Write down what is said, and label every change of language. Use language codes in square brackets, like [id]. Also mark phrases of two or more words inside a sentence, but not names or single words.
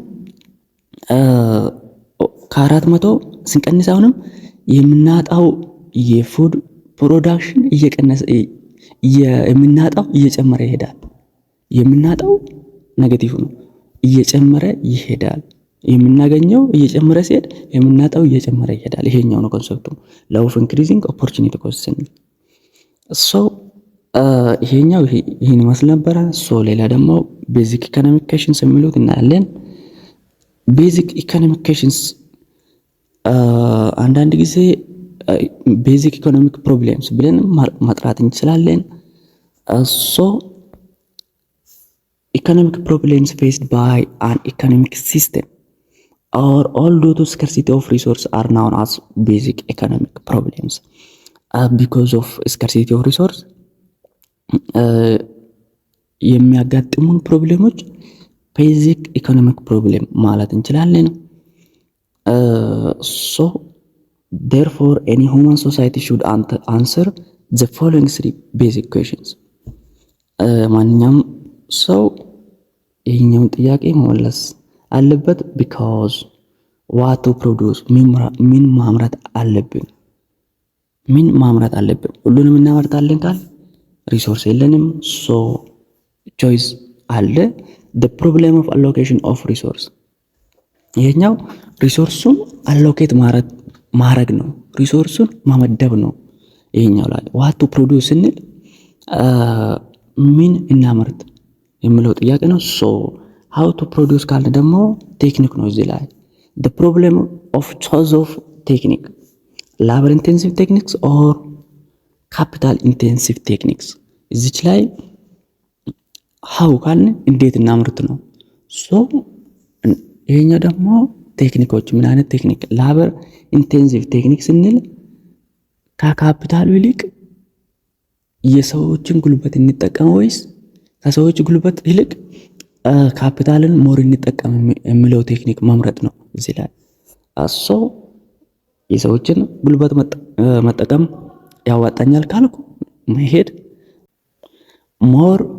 [am] ከ400 ስንቀንስ አሁንም የምናጣው [en] food production [am] እየቀነሰ የምናጣው እየጨመረ ይሄዳል። የምናጣው ኔጌቲቭ ነው እየጨመረ ይሄዳል። የምናገኘው እየጨመረ ሲሄድ የምናጣው እየጨመረ ይሄዳል። ይሄኛው ነው ኮንሰፕቱ [en] law of increasing opportunity cost። [am] ሶ ይሄኛው ይሄን መስል ነበር። ሶ ሌላ ደግሞ [en] basic economic equations [am] የሚሉት እናያለን። [en] basic economic equations [am] አንዳንድ ጊዜ [en] basic economic problems [am] ብለን ማጥራት እንችላለን። [en] ሶ economic problems faced by an economic system or all due to scarcity of resource are known as basic economic problems. Because of scarcity of resource [am] የሚያጋጥሙን ፕሮብሌሞች [en] basic economic problem [am] ማለት እንችላለን። [en] so therefore any human society should answer the following three basic questions. [am] ማንኛውም ሰው ይሄኛውን ጥያቄ መመለስ አለበት። [en] because what to produce [am] ምን ማምረት አለብን? ሁሉንም እናመርታለን ካል ሪሶርስ የለንም። [en] so choice [am] አለ። [en] the problem of allocation of resource [am] ይሄኛው ሪሶርሱን አሎኬት ማድረግ ነው። ሪሶርሱን ማመደብ ነው። ይሄኛው ላይ [en] what to produce [am] ስንል ምን እናመርት የሚለው ጥያቄ ነው። [en] so how to produce [am] ካለ ደግሞ ቴክኒክ ነው። እዚህ ላይ [en] the problem of choice of technique labour intensive techniques or capital intensive techniques። [am] እዚች ላይ ሀው ካልን እንዴት እናምርት ነው። ሶ ይሄኛው ደግሞ ቴክኒኮች ምን አይነት ቴክኒክ? [en] labour intensive technique [am] ስንል ከካፒታሉ ይልቅ የሰዎችን ጉልበት እንጠቀም ወይስ ከሰዎች ጉልበት ይልቅ ካፒታልን ሞር እንጠቀም የሚለው ቴክኒክ መምረጥ ነው። እዚህ ላይ አሶ የሰዎችን ጉልበት መጠቀም ያዋጣኛል ካልኩ መሄድ ሞር